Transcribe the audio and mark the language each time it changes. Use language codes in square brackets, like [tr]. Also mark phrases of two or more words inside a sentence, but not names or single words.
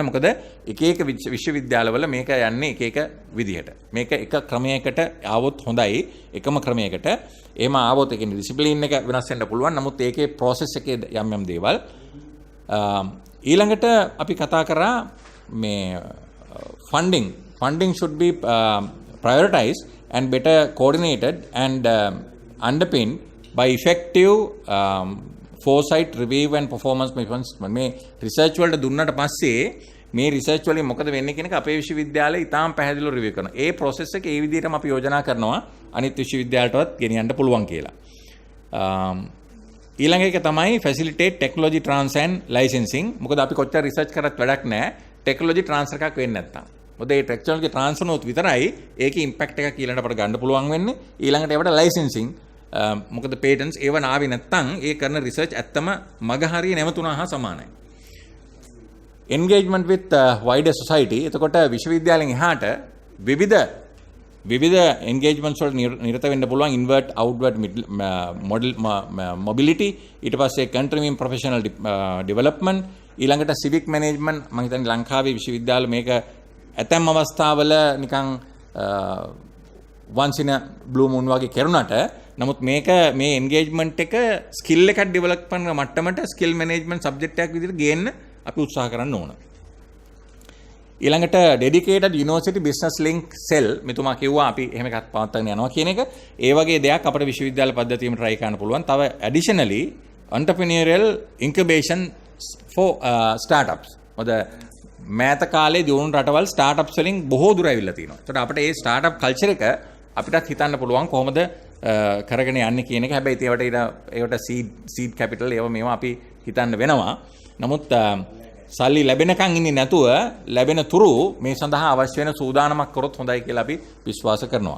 [si] මොකද එක එක විශ්වවිද්‍යාලවල මේක යන්නේ එක එක විදිහට. මේක එක ක්‍රමයකට ආවොත් හොඳයි. එකම ක්‍රමයකට. එහෙම ආවොත් ඒකේ ඩිසිප්ලින් එක වෙනස් වෙන්න පුළුවන්. නමුත් ඒකේ process එකේ යම් දේවල් ඊළඟට අපි කතා කරා මේ [en] funding should be prioritized and better coordinated and underpinned by effective foresight review and performance measurements. [si] මේ රිසර්ච් වලට දුන්නට පස්සේ මේ රිසර්ච් වලින් මොකද වෙන්නේ කියන එක අපේ විශ්වවිද්‍යාලේ ඉතාම පැහැදිලිව රිවිව් කරනවා. ඒ process එක ඒ විදිහටම අපි යෝජනා කරනවා අනිත් විශ්වවිද්‍යාලටවත් ගෙනියන්න පුළුවන් කියලා. ඊළඟ එක තමයි [en] facilitate technology transfer and licensing. [si] මොකද අපි කොච්චර රිසර්ච් කරත් වැඩක් නැහැ [en] technology transfer [si] එකක් වෙන්නේ නැත්තම්. මොකද මේ [en] technology transfer [si] නොත් විතරයි ඒකේ ඉම්පැක්ට් එකක් ඊළඟට අපිට ගන්න පුළුවන් වෙන්නේ. ඊළඟට ඒවට ලයිසෙන්සිං මොකද පේටන්ට්ස් ඒව නාවේ නැත්තම් ඒ කරන රිසර්ච් ඇත්තම මග හරිය නැවතුණා හා සමානයි. [en] engagement with wider society. [si] එතකොට විශ්වවිද්‍යාලෙන් එහාට විවිධ engagements වල නිරත වෙන්න පුළුවන්. [en] invert outward model mobility. [si] ඊට පස්සේ [en] continuing professional development. ඊළඟට civic management. [si] මම හිතන්නේ ලංකාවේ විශ්වවිද්‍යාල මේක ඇතැම් අවස්ථාවල නිකන් [en] once in a blue moon [si] වගේ කරුණාට නමුත් මේක මේ engagement එක skill එකක් develop කරන මට්ටමට [en] skill management subject [si] එකක් විදිහට ගේන්න අපි උත්සාහ කරන්න ඕන. ඊළඟට [en] dedicated university business link cell [si] මෙතුමා කිව්වා අපි එහෙම එකක් පවත්වාගෙන යනවා කියන එක. ඒ වගේ දෙයක් අපේ විශ්වවිද්‍යාල පද්ධතියෙම try කරන්න පුළුවන්. [en] තව additionally entrepreneurial incubation for startups. [si] මොකද මෑත කාලේ දියුණු රටවල් startups වලින් බොහෝ දුර ඇවිල්ලා තියෙනවා. ඒකට අපිට මේ [en] startup culture [si] එක අපිටත් හිතන්න පුළුවන් කොහොමද කරගෙන යන්නේ කියන එක. හැබැයි ඒවට [en] seed capital [si] ඒවා මේවා අපි හිතන්න වෙනවා. නමුත් සල්ලි ලැබෙනකන් ඉන්නේ නැතුව ලැබෙන තුරු මේ සඳහා අවශ්‍ය වෙන සූදානමක් කරොත් හොඳයි කියලා අපි විශ්වාස කරනවා.